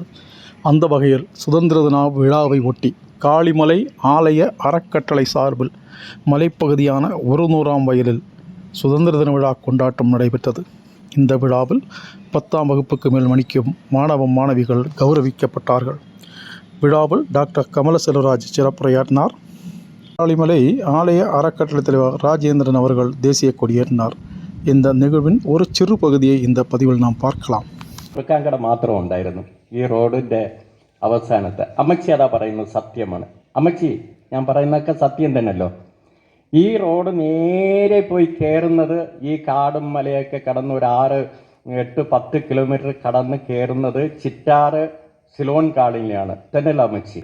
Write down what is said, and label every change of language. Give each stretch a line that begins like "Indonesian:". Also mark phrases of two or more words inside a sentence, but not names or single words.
Tamil: அந்த வகையில் சுதந்திர தின விழாவை ஒட்டி காளிமலை ஆலய அறக்கட்டளை சார்பில் மலைப்பகுதியான 100ஆம் வயலில் சுதந்திர தின விழா கொண்டாட்டம் நடைபெற்றது. இந்த விழாவில் 10ஆம் வகுப்புக்கு மேல் மணிக்கும் மாணவிகள் கௌரவிக்கப்பட்டார்கள். விழாவில் டாக்டர் கமல செல்வராஜ் சிறப்புரையாற்றினார். காளிமலை ஆலய அறக்கட்டளை தலைவர் ராஜேந்திரன் அவர்கள் தேசிய கொடியேற்றினார். இந்த நிகழ்வின் ஒரு சிறு பகுதியை இந்த பதிவில் നാം பார்க்கலாம்.
Malayalam: കട മാത്രം ഉണ്ടായിരുന്നു ഈ റോഡിന്റെ അവസാനത്തെ. അമ്മച്ചി അതാ പറയുന്നത് സത്യമാണ്. അമ്മച്ചി, ഞാൻ പറയുന്നതൊക്കെ സത്യം തന്നെയല്ലോ. ഈ റോഡ് നേരെ പോയി കയറുന്നത് ഈ കാടും മലയൊക്കെ കടന്ന് ഒരു 6-8-10 കിലോമീറ്റർ കടന്ന് കയറുന്നത് ചിറ്റാറ് സിലോൺ കാളിലാണ് തന്നെയല്ല അമ്മച്ചി.